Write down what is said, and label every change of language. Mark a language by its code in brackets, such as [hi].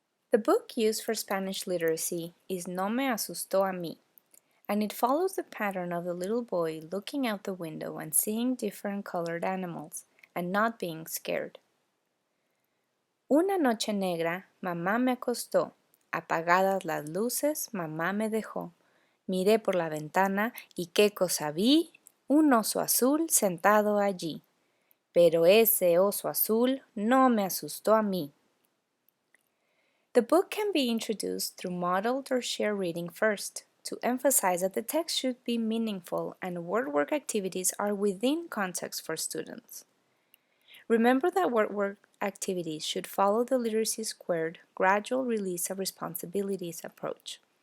[en] The book used for Spanish literacy is No me asustó a mí, and it follows the pattern of the little boy looking out the window and seeing different colored animals and not being scared. [es] Una noche negra, mamá me acostó. Apagadas las luces, mamá me dejó. Miré por la ventana y qué cosa vi, un oso azul sentado allí. Pero ese oso azul no me asustó a mí. [en] The book can be introduced through modeled or shared reading first, to emphasize that the text should be meaningful and word work activities are within context for students. Remember that word work activities should follow the Literacy Squared gradual release of responsibilities approach.